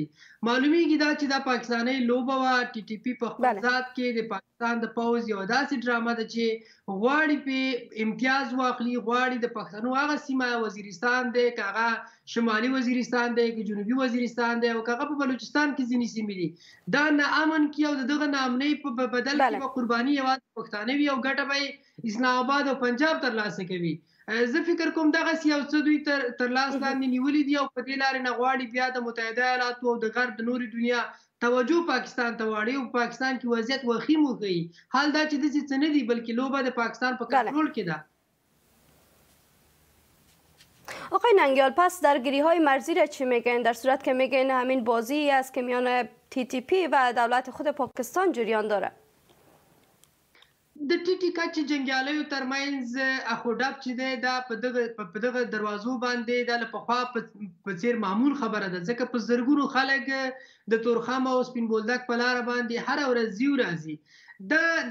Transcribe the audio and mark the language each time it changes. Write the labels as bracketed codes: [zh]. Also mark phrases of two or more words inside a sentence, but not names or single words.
[ps] معلومیږي دا چې دا پاکستاني لوبه وه. TTP په خپل ذات کې د پاکستان د پوځ یو داسې ډرامه ده چې غواړي په امتیاز واخلي، غواړي د پښتنو هغه سیمه وزیرستان دی، که هغه شمالي وزیرستان دی، که جنوبي وزیرستان دی، او که هغه په بلوچستان کې ځینې سیمې دي، دا نه امن کې او د دغه ناامنۍ په بدل کې به قرباني یوازې پښتانه وي او ګټه به اسلام آباد او پنجاب ترلاسه کوي. زه فکر کوم دغسې یو څه دوی تر لاس لاندې نیولي دي او په دې لارې نه غواړي بیا د متحده ایالاتو او د غرب د نورې دنیا توجه پاکستان ته واړوي او پاکستان کې وضعیت وخیم وښیي. حال دا چې داسې څه نه دي، بلکې لوبه د پاکستان په کنټرول کې ده. [fa] آقای ننگیال، پس درگیری های مرزی را چی میگن؟ در صورت که میگن همین بازی است که میان TTP و دولت خود پاکستان جریان داره. [ps] د ټیټي کچې جنګیالیو ترمنځ اخوډب چې دی دا په دغه دروازو باندې دا له پخوا په څیر معمول خبره ده، ځکه په زرګونو خلک د تورخم او سپین بولدک په لاره باندې هره ورځ ځي او راځي.